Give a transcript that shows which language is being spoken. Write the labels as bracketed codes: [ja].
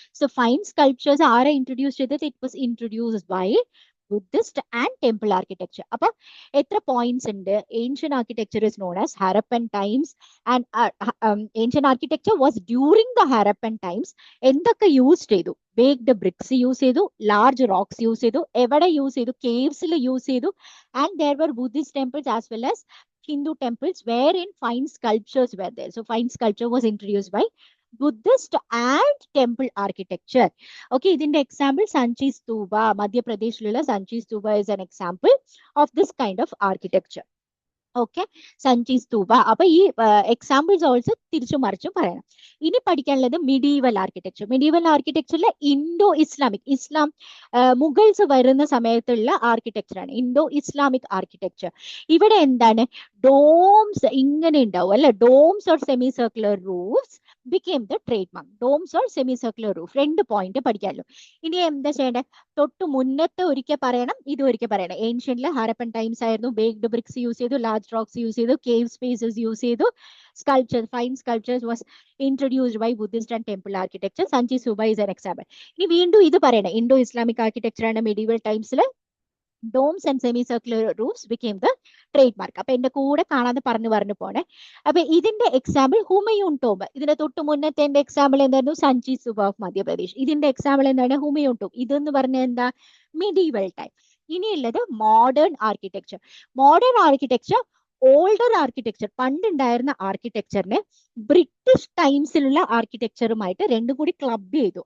[en] So fine sculptures ആരെ introduced ചെയ്തത്? It was introduced by Buddhist and temple architecture. [ml] അപ്പൊ എത്ര പോയിന്റ്സ് ഉണ്ട്? [en] Ancient architecture is known as Harappan times, and ancient architecture was during the Harappan times. [ml] എന്തൊക്കെ use ചെയ്തു? Baked BRICS use ചെയ്തു, large rocks use ചെയ്തു, എവിടെ use ചെയ്തു? കേവ്സിൽ use ചെയ്തു. [en] And there were Buddhist temples as well as Hindu temples wherein fine sculptures were there. So fine sculpture was introduced by Buddhist and temple architecture. Okay, [ml] ഇതിന്റെ example സഞ്ചി സ്തൂപ, [en] മധ്യപ്രദേശിലുള്ള Sanchi stupa is an example of this kind of architecture. [ml] Okay, സഞ്ചി സ്തൂപ. അപ്പൊ ഈ examples also തിരിച്ചു മറിച്ചും പറയണം. ഇനി പഠിക്കാനുള്ളത് medieval architecture. Medieval ആർക്കിടെക്ചറിലെ Indo Islamic, Mughals വരുന്ന സമയത്തുള്ള ആർക്കിടെക്ചർ ആണ് ഇൻഡോ ഇസ്ലാമിക് ആർക്കിടെക്ചർ. ഇവിടെ എന്താണ്? ഡോംസ് ഇങ്ങനെ ഉണ്ടാവും അല്ലെ? [en] Domes or semi circular roofs became the trademark. Domes or semicircular roof. [ml] രണ്ട് പോയിന്റ് പഠിക്കാമല്ലോ. ഇനി എന്താ ചെയ്യേണ്ടത്? തൊട്ട് മുന്നത്തെ ഒരിക്കൽ പറയണം, ഇത് ഒരിക്കൽ പറയണം. ഏൻഷ്യന്റിലെ ഹാരപ്പൻ ടൈംസ് ആയിരുന്നു. ബേക്ഡ് ബ്രിക്സ് യൂസ് ചെയ്തു, ലാർജ് റോക്സ് യൂസ് ചെയ്തു, കേവ് സ്പേസസ് യൂസ് ചെയ്തു. [en] Sculptures, fine sculptures was introduced by Buddhist and temple architecture. Sanchi Stupa is an example. [ml] ഇനി വീണ്ടും ഇത് പറയണം. ഇൻഡോ ഇസ്ലാമിക് ആർക്കിടെക്ചർ ആണ് medieval ടൈംസിൽ. [en] Domes and semicircular roofs became the trademark. [ml] അപ്പൊ എന്റെ കൂടെ കാണാതെ പറഞ്ഞു പോണേ. അപ്പൊ ഇതിന്റെ എക്സാമ്പിൾ ഹുമയൂൺ ടോംബ്. ഇതിന്റെ തൊട്ട് മുന്നത്തെ എന്റെ എക്സാമ്പിൾ എന്തായിരുന്നു? സഞ്ചി സ്തൂപ ഓഫ് മധ്യപ്രദേശ്. ഇതിന്റെ എക്സാമ്പിൾ എന്താണ്? ഹുമയൂൺ ടോംബ്. ഇതെന്ന് പറഞ്ഞ എന്താ? Medieval time. ഇനിയുള്ളത് modern architecture. Modern architecture older architecture, പണ്ടുണ്ടായിരുന്ന ആർക്കിടെക്ചറിനെ ബ്രിട്ടീഷ് ടൈംസിലുള്ള ആർക്കിടെക്ചറുമായിട്ട് രണ്ടും കൂടി ക്ലബ് ചെയ്തു.